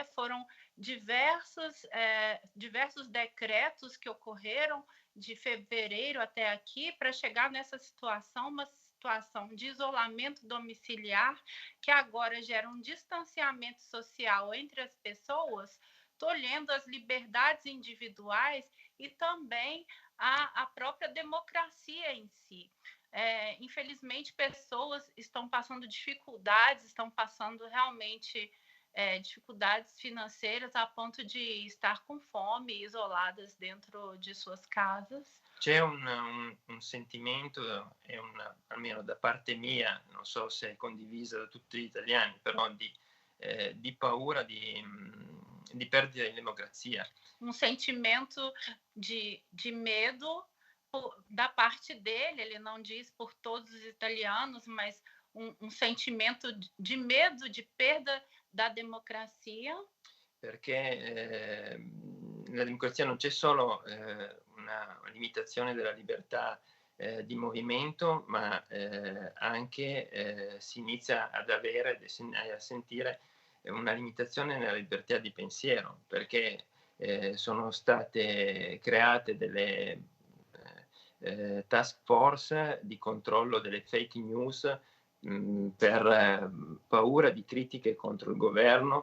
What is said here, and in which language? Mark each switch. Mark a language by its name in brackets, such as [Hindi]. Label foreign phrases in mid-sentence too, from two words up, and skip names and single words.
[Portuguese] Foram diversos decretos que ocorreram de fevereiro até aqui para chegar nessa situação, uma situação de isolamento domiciliar, que agora gera um distanciamento social entre as pessoas, tolhendo as liberdades individuais e também a própria democracia em si. Infelizmente, pessoas estão passando dificuldades, estão passando realmente dificuldades financeiras a ponto de estar com fome, isoladas dentro de suas casas. [Italian] C'è un sentimento, almeno da parte mia, non so se è condiviso da tutti gli italiani, però di paura di perdita di democrazia. [Portuguese] Um sentimento de medo da parte dele, ele não diz por todos os italianos, mas um sentimento de medo de perda da democrazia. [Italian] Perché nella democrazia non c'è solo una limitazione della libertà di movimento, ma anche si inizia ad avere e a sentire una limitazione nella libertà di pensiero, perché sono state create delle [English] task force [Italian] di controllo delle [English] fake news [Italian] per paura di critiche contro il governo.